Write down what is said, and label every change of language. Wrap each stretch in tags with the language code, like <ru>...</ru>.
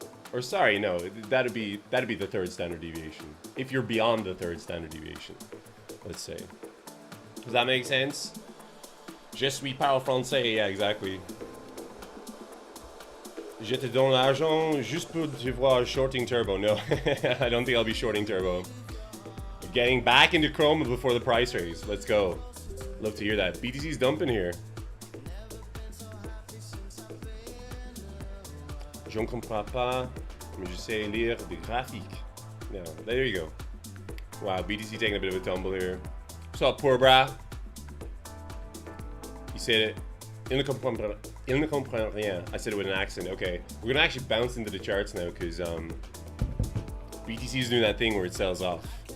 <en>Or sorry, no, that'd be the third standard deviation. If you're beyond the third standard deviation, let's say. Does that make sense?</en> <fr>Je suis parle français,</fr> <en>yeah, exactly.</en> <fr>Je te donne l'argent juste pour te voir shorting Turbo.</fr> <en>No, I don't think I'll be shorting Turbo. Getting back into Chroma before the price raise. Let's go. Love to hear that. BTC's dumping here.</en> <fr>Je ne comprends pas, mais je sais lire des graphiques.</fr> <en>Yeah, there you go. Wow, BTC taking a bit of a tumble here. What's up, poor bra? You said it.</en> <fr>Il ne comprend rien.</fr> <en>I said it with an accent. Okay, we're gonna actually bounce into the charts now because BTC is doing that thing where it sells off.</en>